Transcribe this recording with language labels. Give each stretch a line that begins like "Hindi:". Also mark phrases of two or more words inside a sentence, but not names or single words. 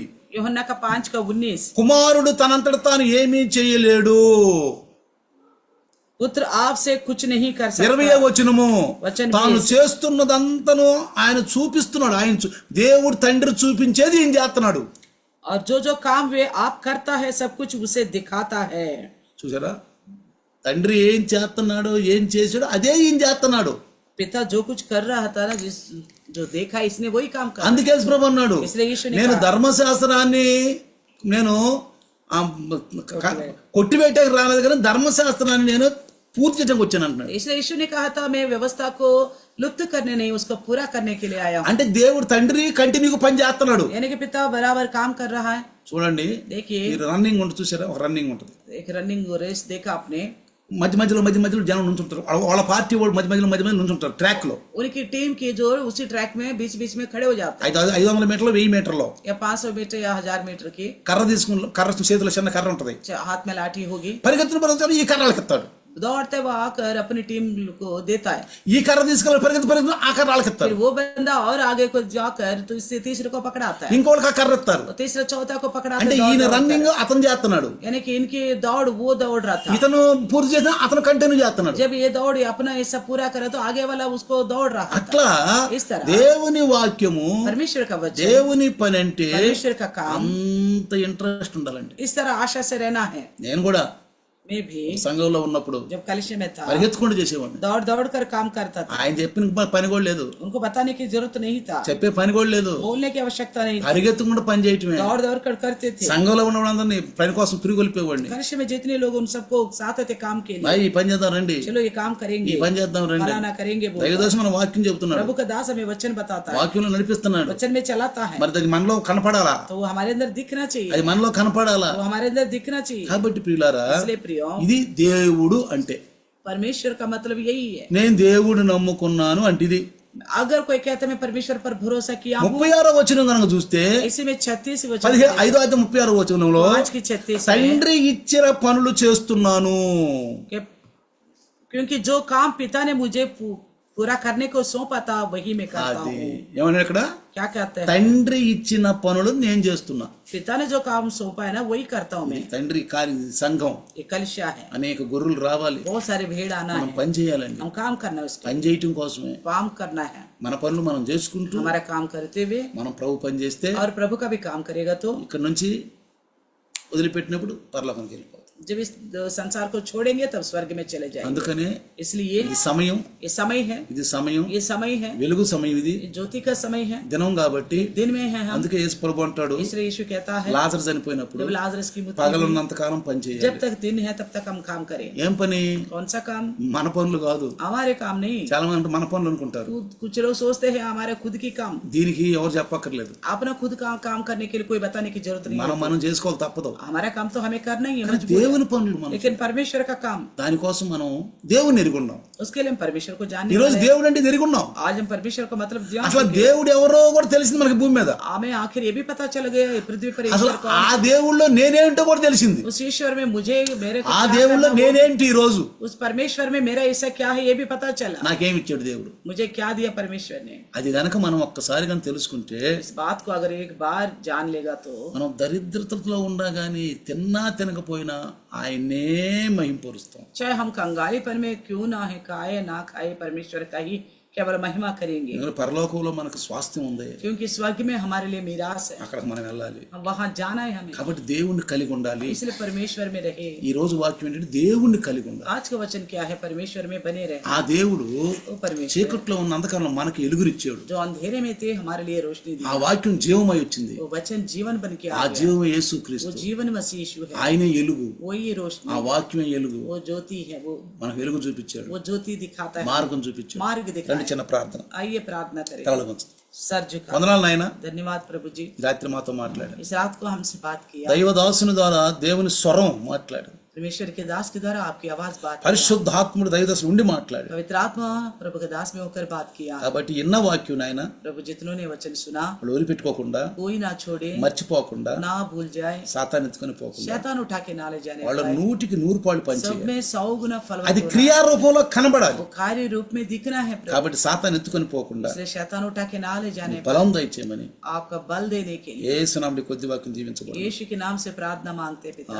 Hindi: यूहन्ना का 5:19
Telugu: కుమారుడు తనంతట తాను ఏమీ చేయలేడు.
Hindi: पुत्र आपसे कुछ नहीं कर
Telugu: 20వ
Hindi: सकता.
Telugu: వచనము వచనం తాను చేస్తున్నదంతను ఆయన చూపిస్తున్నాడు. దేవుడు తండ్రి చూపించేది ఈయన చేస్తున్నాడు.
Hindi: और जो काम वे आप करता है सब कुछ उसे दिखाता है.
Telugu: చూసారా, తండ్రి ఏం చేస్తున్నాడో ఏం చేసాడో అదే ఈయన చేస్తున్నాడు.
Hindi: पिता जो कुछ कर रहा था ना, जो देखा इसने वही काम कर.
Telugu: అందుకే ప్రభు అన్నాడు,
Hindi: इसलिए यीशु ने
Telugu: నేను
Hindi: कहा,
Telugu: ధర్మశాస్త్రాన్ని నేను కొట్టివేయటానికి రాలేదు కానీ ధర్మశాస్త్రాన్ని నేను పూర్తి చేయడానికి వచ్చాను అంటున్నాడు.
Hindi: इसलिए यीशु ने कहा था मैं व्यवस्था को लुप्त करने नहीं, उसको पूरा करने के लिए आया हूँ.
Telugu: అంటే దేవుడు తండ్రి కంటిన్యూగా పని చేస్తున్నాడు.
Hindi: यानी कि पिता बराबर काम कर रहा है.
Telugu: చూడండి,
Hindi: देखिए
Telugu: ఈ రన్నింగ్ ఉంటుంది చూసారా, ఒక రన్నింగ్ ఉంటుంది.
Hindi: एक
English: running race
Hindi: देखा आपने,
Telugu: మధ్య మధ్యలో జనం నుంచుంటారు. వాళ్ళ పార్టీ వాళ్ళు మధ్య మధ్యలో నుంచుంటారు ట్రాక్ లో.
Hindi: उनकी टीम के जो उसी ट्रैक में बीच में खड़े हो जाते हैं.
Telugu: 500 మీటర్లు 1000 మీటర్లో
Hindi: या 500 मीटर या 1000 मीटर की
Telugu: కర్ర తీసుకుని, కర్ర చేతిలో చిన్న కర్ర ఉంటది,
Hindi: हाथ में लाठी होगी,
Telugu: పరిగెత్తున ఈ కర్రలకు ఎత్తాడు.
Hindi: दौड़ते वो आकर अपनी टीम को देता है,
Telugu: ఈ కర్ర తీసుకెళ్ళి పరిగెత్తి ఆ కర్ర వాళ్ళకి
Hindi: फिर
Telugu: ఇస్తారు,
Hindi: वो बंदा और आगे को जाकर तो इससे तीसरे को पकड़ाता है,
Telugu: ఇంకోళ్ళకి ఆ కర్ర ఇస్తారు.
Hindi: और तीसरा चौथा को पकड़ाता
Telugu: అంటే
Hindi: है,
Telugu: ఈయన
Hindi: दौड़-
Telugu: రన్నింగ్ అతను చేస్తున్నాడు,
Hindi: यानी कि इनकी दौड़ वो दौड़ रहा था,
Telugu: ఇతను పూర్తి చేసిన అతను కంటిన్యూ చేస్తున్నాడు.
Hindi: जब ये दौड़ अपना ये सब पूरा करे तो आगे वाला उसको दौड़ रहा था.
Telugu: అట్లా
Hindi: इस तरह
Telugu: దేవుని వాక్యము
Hindi: परमेश्वर का वचन,
Telugu: దేవుని పని అంటే
Hindi: परमेश्वर का काम,
Telugu: అంత ఇంట్రెస్ట్ ఉండాలండి.
Hindi: इस तरह आशा से रहना है.
Telugu: నేను కూడా
Hindi: मैं भी
Telugu: సంఘంలో ఉన్నప్పుడు
Hindi: जब कलिशे में था
Telugu: పరిగెత్తుకుంటూ చేసేవాడిని.
Hindi: दौड़ दौड़ कर काम करता था,
Telugu: ఆయన చెప్పిన పని కూడా లేదు,
Hindi: उनको बताने की जरूरत नहीं था,
Telugu: చెప్పే పని కూడా లేదు,
Hindi: बोलने की आवश्यकता नहीं थी,
Telugu: పరిగెత్తుకుంటూ పని చేయటమే.
Hindi: दौड़ दौड़ कर करते थे.
Telugu: సంఘంలో ఉన్న వాళ్ళందరినీ పని కోసం తిరిగొలిపేవాడిని.
Hindi: कलिशे में जितने लोग उन सबको साथ थे काम के लिए,
Telugu: भाई ఈ పని చేద్దాం రండి,
Hindi: चलो ये काम
Telugu: ఈ
Hindi: करेंगे,
Telugu: పని చేద్దాం రండి.
Hindi: फलाना करेंगे बोल.
Telugu: దైవదాసు మన వాక్యం చెబుతున్నాడు,
Hindi: प्रभु का दास हमें वचन बताता है,
Telugu: వాక్యంలో నడిపిస్తున్నాడు.
Hindi: वचन में चलाता है,
Telugu: మరి అది మనలో కనపడాలా,
Hindi: तो वो हमारे अंदर दिखना चाहिए,
Telugu: అది మనలో కనపడాలా.
Hindi: वो हमारे अंदर दिखना चाहिए.
Telugu: కాబట్టి ప్రియులారా,
Hindi: इसलिए प्रियो,
Telugu: ఇది దేవుడు అంటే,
Hindi: परमेश्वर का मतलब यही है.
Telugu: నేను దేవుడు నమ్ముకున్నాను అంటే ఇది.
Hindi: अगर कोई कहता है मैं परमेश्वर पर भरोसा किया हूँ,
Telugu: 36వ వచనం కనుక చూస్తే,
Hindi: इसी में 36 वचन
Telugu: 5:36 వచనంలో
Hindi: 5 की 36 में,
Telugu: తండ్రి ఇచ్చిన పనులు చేస్తున్నాను.
Hindi: कि- क्योंकि जो काम पिता ने मुझे पूरा करने को सौंपा था वही मैं करता
Telugu: అది
Hindi: हूँ.
Telugu: ఏమన్నా ఇక్కడ,
Hindi: क्या कहते हैं,
Telugu: తండ్రి ఇచ్చిన పనులు నేను చేస్తున్నా.
Hindi: पिता ने जो काम सौंपा है ना वही करता हूँ मैं.
Telugu: తండ్రి సంఘం
Hindi: ये कलिशा है,
Telugu: అనేక గొర్రెలు రావాలి,
Hindi: बहुत सारे भेड़ आना
Telugu: మనం
Hindi: है,
Telugu: పని చేయాలండి.
Hindi: हम काम करना है, उसका
Telugu: పని చేయటం కోసమే
Hindi: काम करना है.
Telugu: మన పనులు మనం చేసుకుంటూ
Hindi: हमारा काम करते हुए
Telugu: మనం ప్రభు పని చేస్తే
Hindi: और प्रभु का भी काम करेगा तो
Telugu: ఇక్కడ నుంచి వదిలిపెట్టినప్పుడు పరలోకానికి వెళ్ళిపోతాం.
Hindi: जब इस संसार को छोड़ेंगे तब स्वर्ग में चले जाएंगे.
Telugu: అందుకనే
Hindi: इसलिए
Telugu: ఇది సమయం,
Hindi: ये समय है,
Telugu: ఇది సమయం,
Hindi: ये समय है,
Telugu: వెలుగు సమయం, ఇది
Hindi: ये ज्योति का समय है,
Telugu: దినం కాబట్టి.
Hindi: दिन में है हम.
Telugu: అందుకే యేసు ప్రభు అంటాడు,
Hindi: इसलिए यीशु कहता है
Telugu: లాజరు చనిపోయినప్పుడు
Hindi: जब लाजरस की मृत्यु
Telugu: పగలున్నంత కాలం పని చేయాలి.
Hindi: जब तक दिन है तब तक हम काम करें.
Telugu: ఏం పని,
Hindi: कौन सा काम,
Telugu: మన పనులు కాదు.
Hindi: हमारे काम नहीं.
Telugu: చాలా మంది మన పనులు అనుకుంటారు.
Hindi: कुछ लोग सोचते हैं हमारे खुद की काम,
Telugu: దీనికి ఎవరు చెప్పక్కర్లేదు,
Hindi: अपना खुद का काम करने के लिए कोई बताने की जरूरत नहीं है.
Telugu: మనం చేసుకోవాలి, తప్పదు.
Hindi: हमारा काम तो हमें करना ही है,
Telugu: కానీ
Hindi: मजबूर है.
Telugu: దేవుని పనులు మనం,
Hindi: लेकिन परमेश्वर का काम,
Telugu: దానికోసం మనం దేవుని ఎరుగున్నాం.
Hindi: उसके लिए हम परमेश्वर को
Telugu: ఈ
Hindi: जानने
Telugu: రోజు
Hindi: वाले हैं.
Telugu: దేవుడు అంటే ఎరుగున్నాం.
Hindi: आज हम परमेश्वर का मतलब जान
Telugu: అసలు
Hindi: चुके हैं.
Telugu: దేవుడు ఎవరో కూడా తెలిసింది మనకి భూమి మీద.
Hindi: हमें आखिर ये भी पता चल गया है पृथ्वी पर
Telugu: అసలు
Hindi: ईश्वर
Telugu: ఆ
Hindi: कौन.
Telugu: దేవుళ్ళో నేనేంటో కూడా తెలిసింది.
Hindi: उस ईश्वर में मुझे मेरे को
Telugu: ఆ
Hindi: क्या
Telugu: దేవుళ్ళో
Hindi: करना हो,
Telugu: నేనేంటి ఈ రోజు,
Hindi: उस परमेश्वर में मेरा हिस्सा क्या है ये भी पता चला.
Telugu: నాకేమి ఇచ్చాడు దేవుడు.
Hindi: मुझे क्या दिया परमेश्वर ने.
Telugu: అది గనక మనం ఒక్కసారి కానీ తెలుసుకుంటే,
Hindi: इस बात को अगर एक बार जान लेगा तो
Telugu: మనం దరిద్రతలో ఉండా గానీ తిన్నా తినకపోయినా ఆయన్నే మహింపరుస్తాం.
Hindi: चाहे हम कंगालीपन में क्यों ना है, खाए ना खाए परमेश्वर का ही केवल महिमा करेंगे.
Telugu: ఎందుకంటే పరలోకంలో మనకు స్వాస్థ్యం ఉంది,
Hindi: क्योंकि स्वर्ग में हमारे लिए मीरास है,
Telugu: అక్కడికి మనం వెళ్ళాలి.
Hindi: हम वहां जाना है हमें.
Telugu: కాబట్టి దేవుణ్ణి కలిగి ఉండాలి.
Hindi: इसलिए परमेश्वर में रहे.
Telugu: ఈ రోజు వాక్యం ఏంటంటే దేవుణ్ణి కలిగి ఉండాలి.
Hindi: आज का वचन क्या है, परमेश्वर में बने रहे.
Telugu: ఆ దేవుడు
Hindi: वो परमेश्वर
Telugu: చీకట్లో ఉన్న అంధకారంలో మనకి ఎలుగునిచ్చాడు.
Hindi: जो अंधेरे में थे हमारे लिए रोशनी दी.
Telugu: ఆ వాక్యం జీవమై వచ్చింది.
Hindi: वो वचन जीवन बन के
Telugu: ఆ
Hindi: आ गया.
Telugu: జీవం
Hindi: वो
Telugu: యేసుక్రీస్తు,
Hindi: जीवन मसीह यीशु है,
Telugu: ఆయనే ఎలుగు.
Hindi: वही रोशनी,
Telugu: ఆ వాక్యమే ఎలుగు,
Hindi: वो ज्योति है, वो
Telugu: మనకు వెలుగు చూపించాడు,
Hindi: ज्योति दिखाता है,
Telugu: మార్గం చూపించాడు.
Hindi: मार्ग
Telugu: రండి,
Hindi: दिखाता
Telugu: చిన్న ప్రార్థన.
Hindi: है. आइए प्रार्थना करें.
Telugu: తలలు వంచు.
Hindi: सर झुका.
Telugu: వందనాలు నాయన,
Hindi: धन्यवाद प्रभु जी,
Telugu: ఈ రాత్రి మాతో మాట్లాడారు.
Hindi: इस रात को हमसे बात किया.
Telugu: దైవదాసుని ద్వారా దేవుని స్వరం మాట్లాడు.
Hindi: परमेश्वर के दास के द्वारा आपकी आवाज बात किया.
Telugu: పరిశుద్ధాత్ముడు దైవదాసులు ఉండి మాట్లాడు.
Hindi: पवित्र आत्मा प्रभु के दास में होकर बात किया.
Telugu: కాబట్టి ఇన్న వాక్యం నాయన
Hindi: प्रभु जितनों ने वचन सुना
Telugu: వాళ్ళు వదిలిపెట్టుకోకుండా,
Hindi: कोई ना छोड़े,
Telugu: మర్చిపోకుండా,
Hindi: ना भूल जाए,
Telugu: సాతాన్ని ఎత్తుకొని పోకుండా
Hindi: शैतान उठा के ना ले जाने
Telugu: వాళ్ళ
Hindi: पाए.
Telugu: 100కి 100
Hindi: सब
Telugu: పనిచేయాలి.
Hindi: में 100 गुना फल
Telugu: అది క్రియారూపంలో కనబడాలి.
Hindi: वो कार्य रूप में दिखना है प्रभु.
Telugu: కాబట్టి సాతాన్ని ఎత్తుకొని పోకుండా
Hindi: इसलिए शैतान उठा के ना ले जाने पाए.
Telugu: బలం దయచేయమని
Hindi: आपका बल देने के लिए
Telugu: యేసు నామములో కొద్ది వాక్యం దీవించబడు.
Hindi: यीशु के नाम से प्रार्थना मांगते हैं पिता.